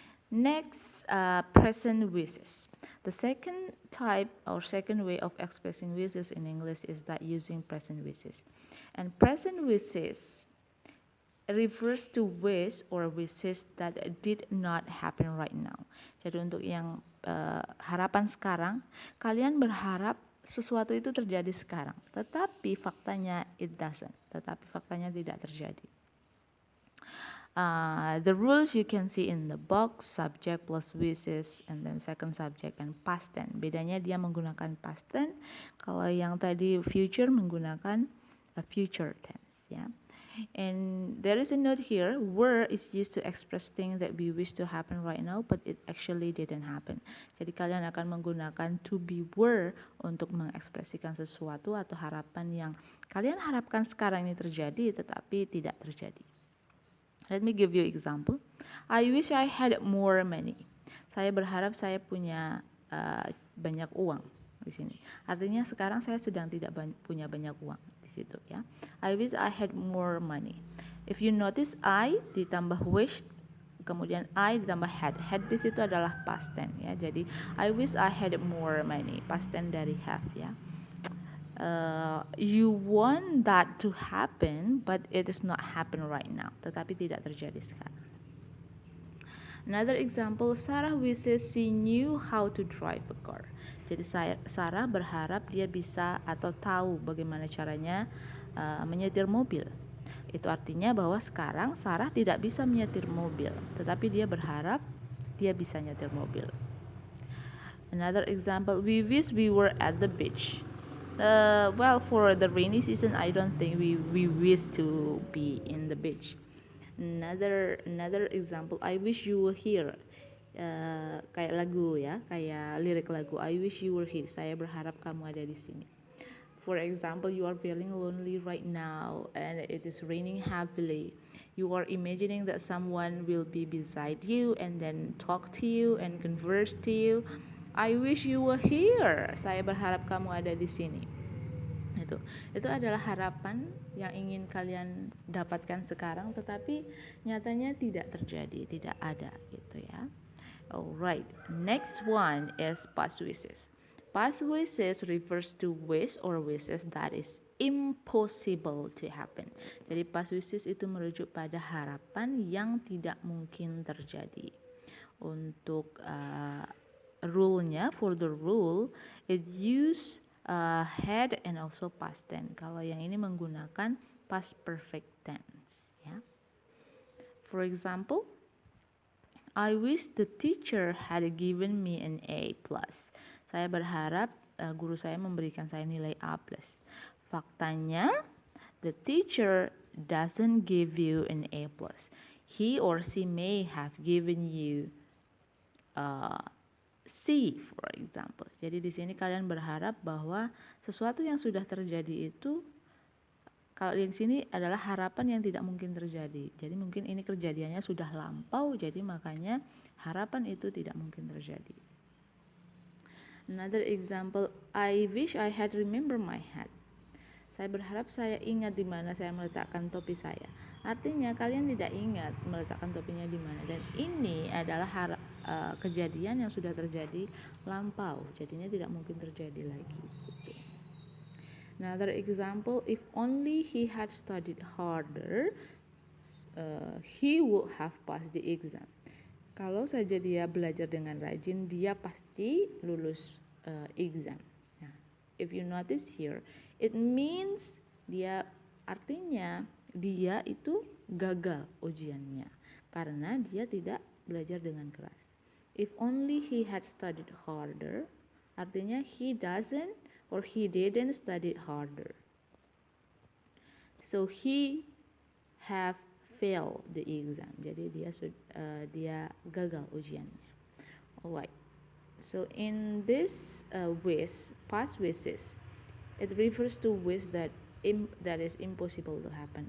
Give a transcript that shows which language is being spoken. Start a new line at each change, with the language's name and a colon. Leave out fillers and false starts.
English: Next, present wishes. The second type or second way of expressing wishes in English is that using present wishes. And present wishes refers to wish or wishes that did not happen right now.
Indonesian: Jadi untuk yang harapan sekarang, kalian berharap sesuatu itu terjadi sekarang, tetapi faktanya
English: it doesn't,
Indonesian: tetapi faktanya tidak terjadi.
English: The rules you can see in the box, subject plus wishes, and then second subject and past tense.
Indonesian: Bedanya dia menggunakan past tense, kalau yang tadi future menggunakan a future tense, ya.
English: And there is a note here, were is used to express things that we wish to happen right now, but it actually didn't happen.
Indonesian: Jadi kalian akan menggunakan to be were untuk mengekspresikan sesuatu atau harapan yang kalian harapkan sekarang ini terjadi, tetapi tidak terjadi.
English: Let me give you example. I wish I had more money.
Indonesian: Saya berharap saya punya banyak uang di sini. Artinya sekarang saya sedang tidak punya banyak uang di situ ya.
English: I wish I had more money. If you notice I
Indonesian: ditambah
English: wish,
Indonesian: kemudian
English: I ditambah had.
Indonesian: Had di situ adalah past tense ya. Jadi
English: I wish I had more money. Past tense
Indonesian: dari
English: have ya. You want that to happen, but it is not happen right now.
Indonesian: Tetapi tidak terjadi sekarang.
English: Another example, Sarah wishes she knew how to drive a car.
Indonesian: Jadi Sarah berharap dia bisa atau tahu bagaimana caranya menyetir mobil. Itu artinya bahwa sekarang Sarah tidak bisa menyetir mobil, tetapi dia berharap dia bisa nyetir mobil.
English: Another example, we wish we were at the beach. Well, for the rainy season, I don't think we wish to be in the beach. Another example, I wish you were here.
Indonesian: Kayak lagu ya, kayak lirik lagu.
English: I wish you were here.
Indonesian: Saya berharap kamu ada di sini.
English: For example, you are feeling lonely right now and it is raining heavily. You are imagining that someone will be beside you and then talk to you and converse to you. I wish you were here.
Indonesian: Saya berharap kamu ada di sini. Itu adalah harapan yang ingin kalian dapatkan sekarang, tetapi nyatanya tidak terjadi, tidak ada gitu ya.
English: Alright, next one is past wishes. Past wishes refers to wish or wishes that is impossible to happen.
Indonesian: Jadi past wishes itu merujuk pada harapan yang tidak mungkin terjadi. Untuk
English: rule-nya, for the rule, it use had and also past tense.
Indonesian: Kalau yang ini menggunakan past perfect tense, ya.
English: For example, I wish the teacher had given me an A+.
Indonesian: Saya berharap guru saya memberikan saya nilai A+. Faktanya,
English: the teacher doesn't give you an A+. He or she may have given you C, for example.
Indonesian: Jadi di sini kalian berharap bahwa sesuatu yang sudah terjadi itu, kalau di sini adalah harapan yang tidak mungkin terjadi. Jadi mungkin ini kejadiannya sudah lampau, jadi makanya harapan itu tidak mungkin terjadi.
English: Another example, I wish I had remember my hat.
Indonesian: Saya berharap saya ingat di mana saya meletakkan topi saya. Artinya kalian tidak ingat meletakkan topinya di mana, dan ini adalah kejadian yang sudah terjadi lampau, jadinya tidak mungkin terjadi lagi.
English: Another example, if only he had studied harder, he would have passed the exam.
Indonesian: Kalau saja dia belajar dengan rajin, dia pasti lulus exam. Nah,
English: if you notice here, it means
Indonesian: artinya dia itu gagal ujiannya karena dia tidak belajar dengan keras.
English: If only he had studied harder,
Indonesian: artinya
English: he doesn't or he didn't study harder. So he have failed the exam.
Indonesian: Jadi dia gagal ujiannya.
English: Alright. So in this wish, past wishes, it refers to wish that is impossible to happen.